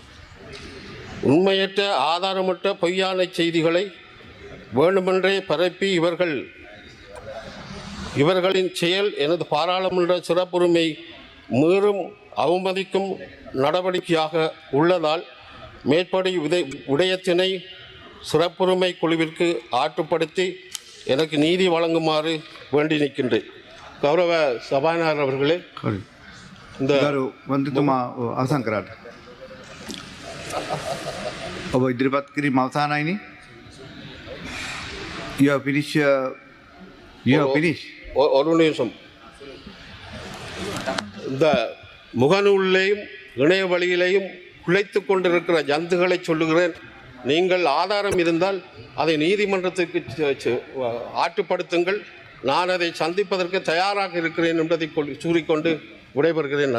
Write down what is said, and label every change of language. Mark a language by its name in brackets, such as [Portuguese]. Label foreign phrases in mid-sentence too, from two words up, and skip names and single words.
[Tamil] உண்மையற்ற ஆதாரமற்ற பொய்யான செய்திகளை வேண்டுமென்றே பரப்பி இவர்களின் செயல் எனது பாராளுமன்ற சிறப்புரிமை மீறும் அவமதிக்கும் நடவடிக்கையாக உள்ளதால் மேற்படி விடயத்தினை சிறப்புரிமை குழுவிற்கு ஆற்றுப்படுத்தி எனக்கு நீதி வழங்குமாறு வேண்டி நிற்கின்றேன். கௌரவ சபாநாயகர் அவர்களே, இந்த [Sinhala] මන්ත්‍රීතුමා අවසන් කරාට ඔබ ඉදිරිපත් කිරීම අවසానයිනේ. [English] You have finished. [Tamil] ஒரு நிமிஷம். இந்த முகநூலிலேயும் இணைய வழியிலேயும் குலைத்து கொண்டிருக்கிற ஜந்துகளை சொல்லுகிறேன். நீங்கள் ஆதாரம் இருந்தால் அதை நீதிமன்றத்துக்கு ஆற்றுப்படுத்துங்கள். நான் அதை சந்திப்பதற்கு தயாராக இருக்கிறேன் என்பதை கூறிக்கொண்டு விடைபெறுகிறேன்.